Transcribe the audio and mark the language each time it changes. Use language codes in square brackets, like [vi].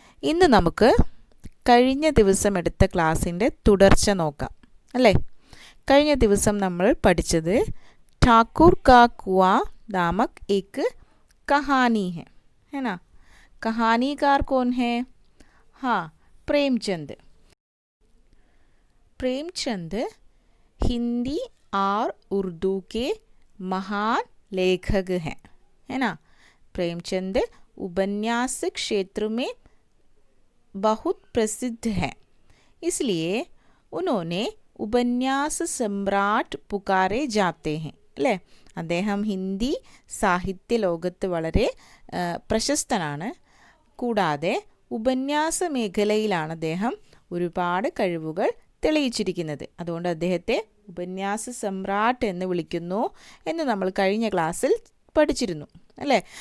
[ml] ഇന്ന് നമുക്ക് കഴിഞ്ഞ ദിവസം എടുത്ത ക്ലാസ്സിൻ്റെ തുടർച്ച നോക്കാം അല്ലേ? കഴിഞ്ഞ ദിവസം നമ്മൾ പഠിച്ചത് [hi] ठाकुर का कुआं नामक एक कहानी है ना? कहानीकार कौन है? हाँ, प्रेमचंद. प्रेमचंद हिंदी और उर्दू के महान लेखक हैं, है ना? प्रेमचंद उपन्यास क्षेत्र में बहुत प्रसिद्ध हैं, इसलिए उन्होंने ഉപന്യാസ സമ്രാട്ട് പുകാരെ ജാത്തെ ഹെ [ml] അല്ലേ? അദ്ദേഹം ഹിന്ദി സാഹിത്യ ലോകത്ത് വളരെ പ്രശസ്തനാണ്. കൂടാതെ ഉപന്യാസ മേഖലയിലാണ് അദ്ദേഹം ഒരുപാട് കഴിവുകൾ തെളിയിച്ചിരിക്കുന്നത്. അതുകൊണ്ട് അദ്ദേഹത്തെ ഉപന്യാസ സമ്രാട്ട് എന്ന് വിളിക്കുന്നു എന്ന് നമ്മൾ കഴിഞ്ഞ ക്ലാസ്സിൽ പഠിച്ചിരുന്നു അല്ലേ?